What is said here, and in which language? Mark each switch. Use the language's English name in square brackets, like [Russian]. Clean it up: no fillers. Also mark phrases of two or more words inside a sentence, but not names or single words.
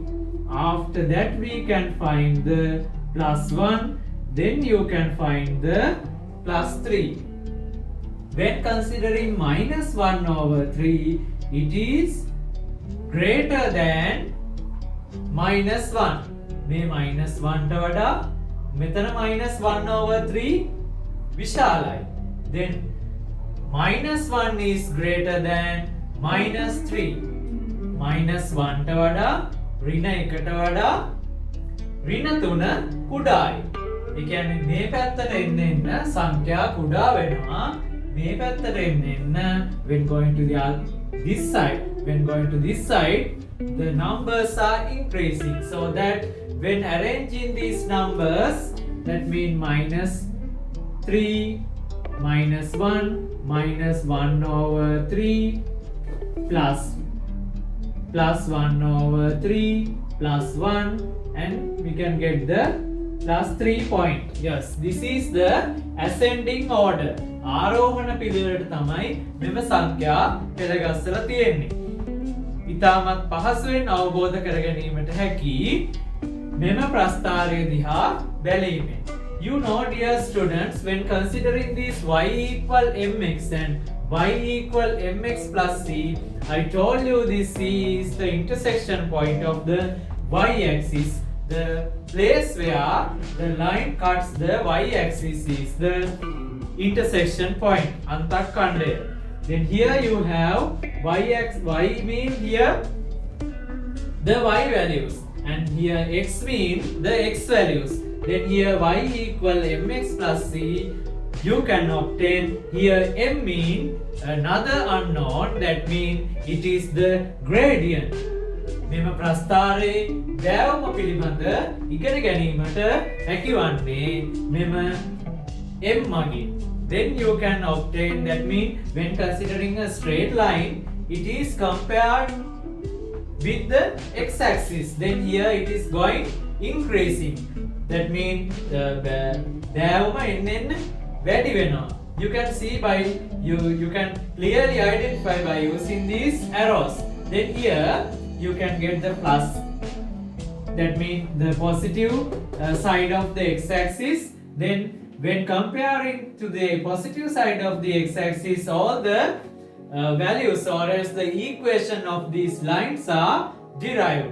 [English] After that we can find the plus 1. Then you can find the plus 3. When considering minus 1 over 3, it is greater than minus 1. [Sinhala] මේ [English] minus 1 [Sinhala] ට වඩා මෙතන [English] minus 1 over 3 [Sinhala] විශාලයි. [English] Then minus 1 is greater than minus 3. minus 1 [Sinhala] ට වඩා ඍණ 1 ට වඩා ඍණ 3 කුඩායි. ඒ කියන්නේ මේ පැත්තට එන්න සංඛ්‍යා කුඩා වෙනවා. මේ පැත්තට එන්න [English] when going to this side, when going to this side, the numbers are increasing. So that when arranging these numbers, that means minus 3, minus 1, minus 1 over 3, plus 1 over 3, plus 1, and we can get the plus 3 point. Yes, this is the ascending order. [Sinhala] ආරෝහණ පිළිවෙලට තමයි මෙම සංඛ්‍යා පෙළගස්සලා තියෙන්නේ. ඉතාමත් පහසුවෙන් අවබෝධ කර ගැනීමට හැකි මෙම ප්‍රස්ථාරය දිහා බැලීමෙන්. [English] You know, dear students, when considering this y equal mx and y equal mx plus c, I told you this c is the intersection point of the y-axis. The place where the line cuts the y-axis is the intersection point, antakkandaya. Then here you have y mean here the y values, and here x mean the x values. Then here y equal mx plus c, you can obtain. Here m mean another unknown, that means it is the gradient. [Sinhala] මෙම ප්‍රස්ථාරයේ දෑවුම පිළිබඳ ඉගෙන ගැනීමට හැකිවන්නේ මෙම M මගින්. [English] Then you can obtain, that means when considering a straight line, it is compared with the x-axis. Then here it is going increasing. That means the [Sinhala] dෑවුම එන්න වැඩි වෙනවා. [English] You can see by you can clearly identify by using these arrows. Then here you can get the plus. That means the positive side of the x-axis. Then when comparing to the positive side of the x-axis, all the values or as the equation of these lines are derived.